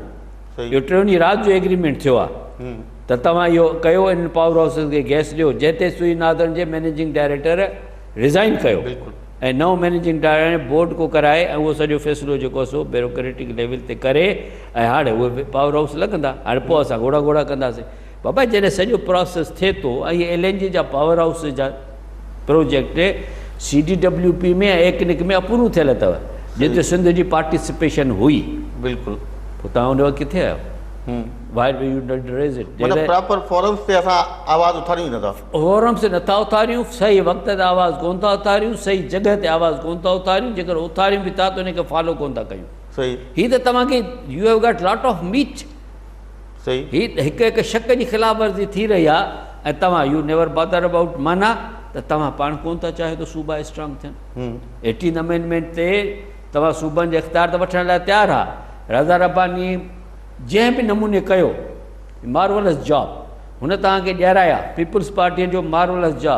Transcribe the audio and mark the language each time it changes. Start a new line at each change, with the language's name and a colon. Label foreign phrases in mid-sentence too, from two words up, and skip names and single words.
Sindhi: इहो टियों ॾींहुं राति जो एग्रीमेंट थियो आहे त तव्हां इहो कयो इन
English: power houses
Sindhi: खे गैस ॾियो, जंहिं सुई नादरनि जे
English: managing director
Sindhi: रिज़ाइन कयो ऐं नओं
English: managing director
Sindhi: बोर्ड को कराए ऐं उहो सॼो फ़ैसिलो जेको आहे सो
English: bureaucratic level
Sindhi: ते करे ऐं हाणे उहे
English: power house
Sindhi: लॻंदा। हाणे पोइ असां घोड़ा घोड़ा कंदासीं बाबा। जॾहिं सॼो प्रोसेस थिए थो ऐं इहे LNG जा
English: power house
Sindhi: जा प्रोजेक्ट CDWP में ऐं एकनिक में अप्रूव थियल अथव, जिते सिंध जी पार्टिसिपेशन हुई। बिल्कुलु। पोइ तव्हां उन वक़्तु किथे आहियो?
English: Why do you not raise it?
Sindhi: मतलब
English: proper forums
Sindhi: ते असां आवाज़ उथारियूं ई नथा। फोरम्स ते नथा उथारियूं, सही वक़्त ते आवाज़ कोन था उथारियूं, सही जॻह ते आवाज़ कोन था उथारियूं, जेकर उथारियूं बि था त उनखे फॉलो कोन था कयूं। सही। हीअ त तव्हांखे
English: you have got lot of meat.
Sindhi: सही। हीअ हिकु हिकु शक जी ख़िलाफ़ वर्ज़ी थी रही आहे ऐं तव्हां
English: you never bother about
Sindhi: माना त तव्हां पाण कोन था चाहियो त सूबा स्ट्रांग थियनि। 18 अमेंडमेंट ते तव्हां सूबनि जे इख़्तियार त वठण लाइ तयारु आहे। रज़ा रब्बानी जंहिं बि नमूने कयो
English: marvelous job,
Sindhi: हुन तव्हांखे ॾियाराया पीपुल्स पार्टीअ जो
English: marvelous job.